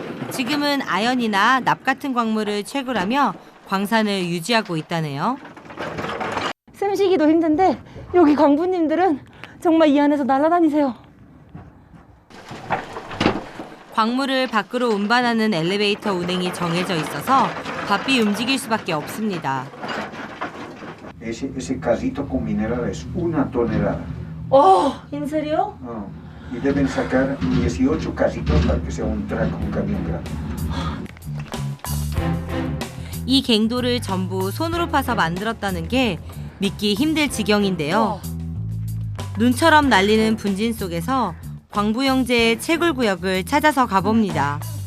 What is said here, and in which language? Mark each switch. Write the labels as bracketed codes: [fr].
[ko] 지금은 아연이나 납 같은 광물을 채굴하며 광산을 유지하고 있다네요. 숨쉬기도 힘든데 여기 광부님들은 정말 이 안에서 날아다니세요. 광물을 밖으로 운반하는 엘리베이터 운행이 정해져 있어서 바삐 움직일 수밖에 없습니다. [es] Ese casito con mineral es 1 tonelada. ¿En serio? Y deben sacar 18 casitos para que sea un track, un camión grande. [ko] 이 갱도를 전부 손으로 파서 만들었다는 게 믿기 힘들 지경인데요. 눈처럼 날리는 분진 속에서 광부 형제의 채굴 구역을 찾아서 가봅니다.